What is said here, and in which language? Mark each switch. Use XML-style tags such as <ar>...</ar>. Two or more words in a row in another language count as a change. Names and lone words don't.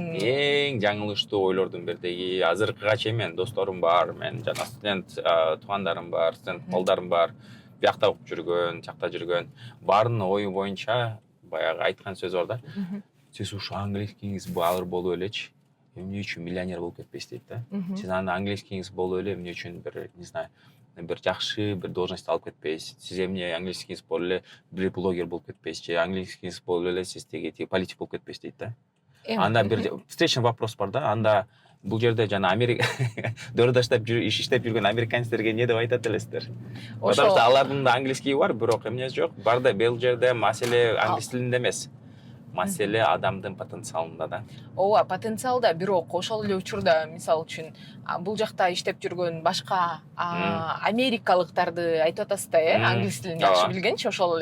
<ky>Эң жаңылыштуу ойлордун бирдеги, азыркыга чейин мен досторум бар, мен жана студент туугандарым бар, студент балдарым бар, биякта окуп жүргөн, жакта жүргөн. Баарынын ою боюнча баягы айткан сөз бар да. Сиз ушу английскиңиз баалыр болуп элечи, эмне үчүн миллионер болуп кетпейсиз дейт да. Сиз анда английскиңиз болуп эле эмне үчүн бир,</ky> <ru>не знаю,</ru> <ky>бир жакшы бир должность алып кетпейсиз. Сиз эмне английскиңиз болуп эле бир блогер болуп кетпейсиз же английскиңиз болуп эле сиз тиги политик болуп кетпейсиз дейт да. анда бир</ky> <ru>встречный вопрос</ru> <ky>бар да, анда бул жерде жана Америка дөрөдө иш иштеп жүргөн американецтерге не деп айтат элесиздер?</ky> <ru>Потому что</ru> <ky>алардын да английский бар, бирок эмне жок. Бар да бул жерде маселе англис тилинде эмес. Маселе адамдын потенциалында да. Ооба, потенциалда, бирок ошол эле учурда мисалы үчүн бул жакта иштеп жүргөн башка америкалыктарды айтып атасыз да, англис тилин жакшы билгенчи, ошол эле.</ky>